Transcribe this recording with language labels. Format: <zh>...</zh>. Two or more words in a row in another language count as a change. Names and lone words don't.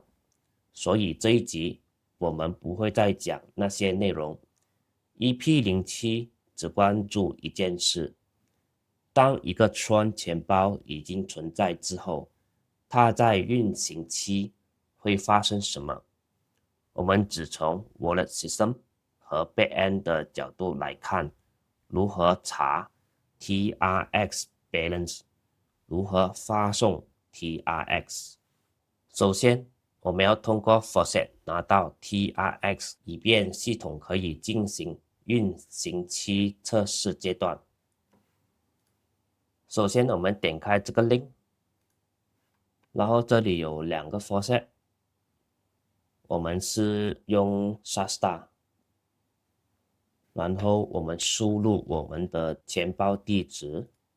<zh>所以這一集我們不會再講那些內容。EP07 只關注一件事：當一個 Tron 錢包已經存在之後，它在運行期會發生什麼？我們只從</zh> <en>Wallet System</en> <zh>和 Backend 的角度來看，如何查</zh> <en>TRX Balance，</en> <zh>如何發送 TRX。首先，我們要通過 Faucet 拿到 TRX，以便系統可以進行運行期測試階段。首先，我們點開這個 link， 然後這裡有兩個 Faucet， 我們是用 SASTA， 然後我們輸入我們的錢包地址。</zh>